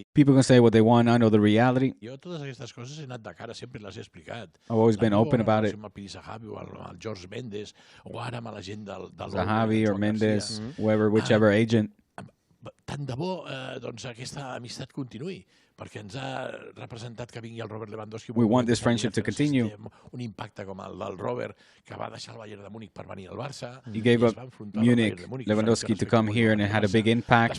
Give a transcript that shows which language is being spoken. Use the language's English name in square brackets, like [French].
[English] People can say what they want. I know the reality. [Catalan] Jo totes aquestes coses he anat de cara, sempre les he explicat. [English] I've always been open about it. [Catalan] Amb el Piri Zahavi o el George Mendes, o ara amb la gent del... [English] Zahavi or Mendes, whichever agent. [Catalan] Tant de bo aquesta amistat continuï, perquè ens ha representat que vingui el Robert Lewandowski. [English] We want this friendship to continue. [Catalan] Un impacte com el del Robert, que va deixar el Bayern de Múnich per venir al Barça. [English] He gave up Munich, Lewandowski, to come here, and it had a big impact.